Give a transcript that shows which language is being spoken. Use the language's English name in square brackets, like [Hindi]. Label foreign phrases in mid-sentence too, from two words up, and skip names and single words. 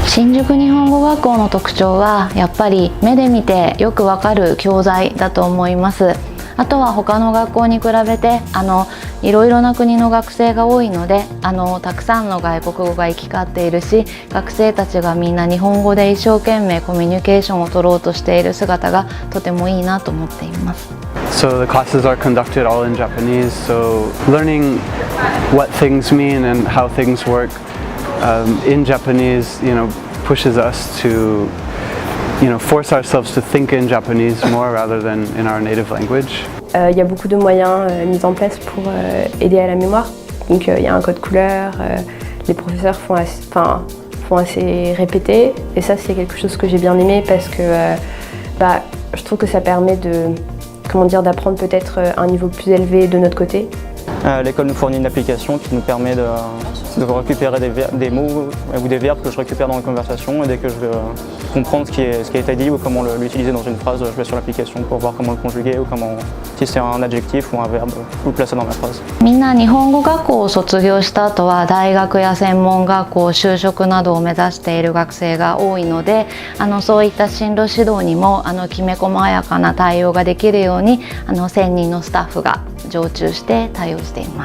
[Japanese] 新宿日本語学校の特徴はやっぱり目で見てよくわかる教材だと思います。あとは他の学校に比べていろいろな国の学生が多いのでたくさんの外国語が行き交っているし、学生たちがみんな日本語で一生懸命コミュニケーションを取ろうとしている姿がとてもいいなと思っています。 [English] So the classes are conducted all in Japanese, so learning what things mean and how things work in Japanese, pushes us to force ourselves to think in Japanese more rather than in our native language. [French] Il y a beaucoup de moyens mis en place pour aider à la mémoire. Donc il y a un code couleur, les professeurs font assez répéter, et ça c'est quelque chose que j'ai bien aimé parce que je trouve que ça permet d'apprendre peut-être un niveau plus élevé de notre côté. L'école nous fournit une application qui nous permet de récupérer des mots ou des verbes que je récupère dans la conversation, et dès que je veux comprendre ce qui a été dit ou comment l'utiliser dans une phrase, je vais sur l'application pour voir comment le conjuguer ou si c'est un adjectif ou un verbe, ou le placer dans ma phrase. [Japanese] みんな日本語学校を卒業した後は大学や専門学校、就職などを目指している学生が多いので、そういった進路指導にもきめ細やかな対応ができるように専任のスタッフが常駐して対応しています。